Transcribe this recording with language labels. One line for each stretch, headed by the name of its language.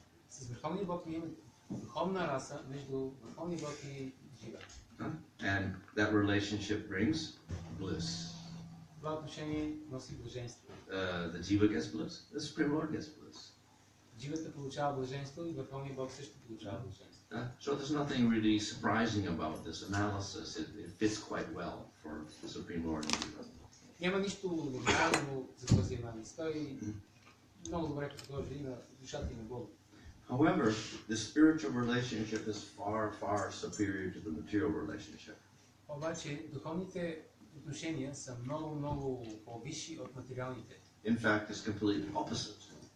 Bulgarian: С Върховния Бог ние имаме духовна раса между Върховния Бог и Джива.
English: And that relationship brings bliss.
Bulgarian: Това отношение носи блаженство.
English: The Jiva gets bliss, the Supreme Lord gets bliss.
Bulgarian: Дживата получава блаженство и Върховния Бог също получава блаженство.
English: So there's nothing really surprising about this analysis. It fits quite well for the Supreme Lord and Jiva.
Bulgarian: Няма нищо необичайно за този анализ. Той много добре подложи и на душата и на Бога.
English: However, the spiritual relationship is far, far superior to the material relationship.
Bulgarian: Обаче духовните отношения са много по-висши от материалните.
English: In fact, it's completely opposite.